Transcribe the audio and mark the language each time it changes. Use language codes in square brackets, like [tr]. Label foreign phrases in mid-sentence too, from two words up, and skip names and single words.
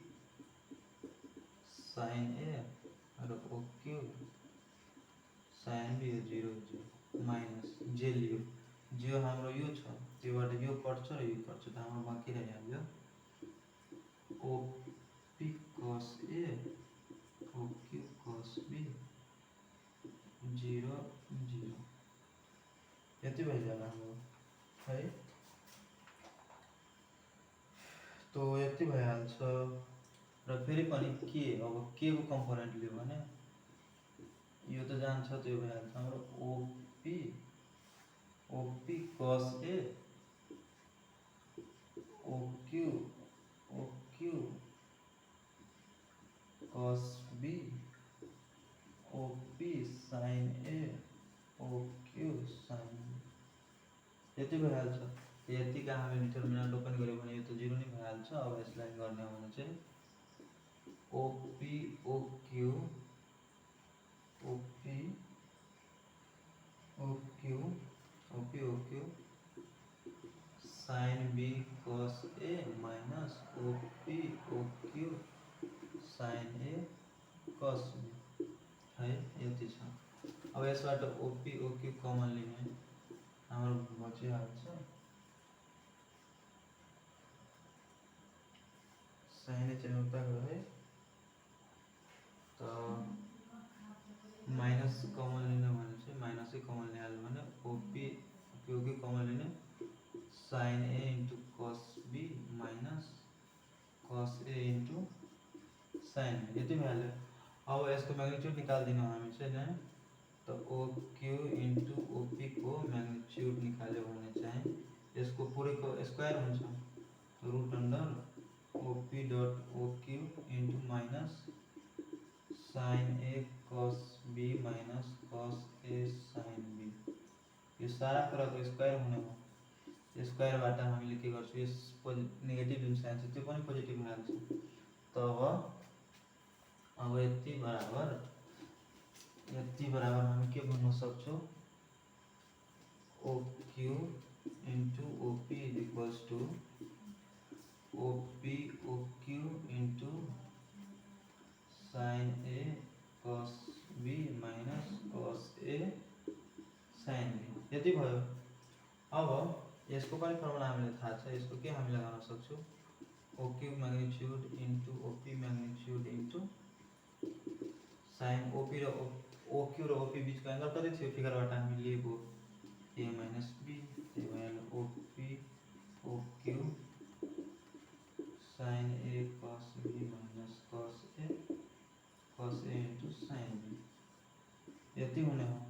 [en] sin A [ne] र [en] OQ sin B [ne] 0 माइनस जे लियो जो हाम्रो यो छ त्योबाट यो कट्छ र यो कट्छ त हाम्रो बाँकी रहिहाल्यो [en] OP cos A OQ cos B [ne] 0 0 यति भइजाला हाम्रो है। तो यति भइहाल्छ र फेरि पनि के अब के को कम्पोनेन्ट लियो भने यो त जान्छ त्यो भइहाल्छ हाम्रो [en] OP cos A OQ cos B OP sin A OQ sin B [ne] यति भइहाल्छ। यतिका हामीले [en] determinant open [ne] गर्यो भने यो त 0 नै भइहाल्छ। अब यसलाई गर्ने हो भने चाहिँ [en] OP OQ sin B cos A minus OP OQ sin A cos B [ne] है यति छ। अब यसबाट [en] OP OQ [ne] कमन लिने हाम्रो बचिहाल्छ sin चाहिँ उता गयो है त माइनस कमन लिने भने चाहिँ माइनसै कमन लिहाल्यो भने [en] OP OQ [ne] कमन लिने [en] sin A into cos B minus cos A into sin B [ne] यति भइहाल्यो। अब यसको म्याग्निट्युड निकाल्दिनु हामी चाहिँ नि त [en] OQ into OP [ne] को म्याग्निट्युड निकाल्यो भने चाहिँ यसको पुरैको स्क्वायर हुन्छ रुट अन्डर [en] OP dot OQ into [ne] माइनस [en] sin A cos B minus cos A sin B [ne] यो सारा कुराको स्क्वायर हुने हो। स्क्वायरबाट हामीले के गर्छौँ यस नेगेटिभ जुन साइन छ त्यो पनि पोजिटिभ भइहाल्छ। तब अब यति बराबर हामी के भन्न सक्छौँ [en] OQ into OP is equals to OP OQ into sine A cos B minus cos A sine B [ne] यति भयो। अब यसको पनि फर्मुला हामीले थाहा छ, यसको के हामी लगाउन सक्छौँ, [en] O cube magnitude into OP magnitude into sine OP [ne] र ओ क्यू र ओपी बीचको एंगल कति थियो फिगरबाट हामी लिएको ए माइनस बी, त्यही भएर [en] OP OQ sine A cos B minus cos A into sine B [ne] यति हुने हो।